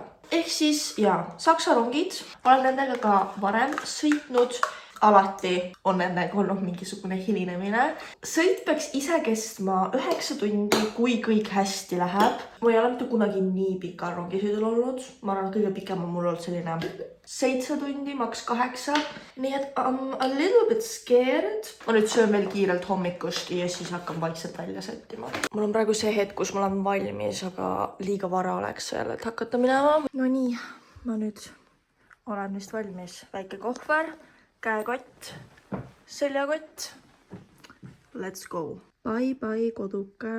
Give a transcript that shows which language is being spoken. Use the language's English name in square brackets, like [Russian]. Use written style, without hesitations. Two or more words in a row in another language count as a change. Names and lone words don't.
[Estonian] Ehk siis, Saksa rongid, olen nendega ka varem sõitnud, alati on nendega olnud mingisugune hilinemine. Sõit peaks ise kestma 9 tundi, kui kõik hästi läheb. Ma ei ole mitte kunagi nii pika rongisõidul olnud. Ma arvan, kõige pikem on mul olnud selline 7 tundi, maks 8. Nii et [English] I'm a little bit scared. [Estonian] Ma nüüd söön veel kiirelt hommikuski ja siis hakkan vaikselt välja sättima. Mul on praegu see hetk, kus ma olen valmis, aga liiga vara oleks veel, et hakata minema. No nii, ma nüüd olen vist valmis. Väike kohver, käekott, seljakott. [English] Let's go. Bye bye koduke.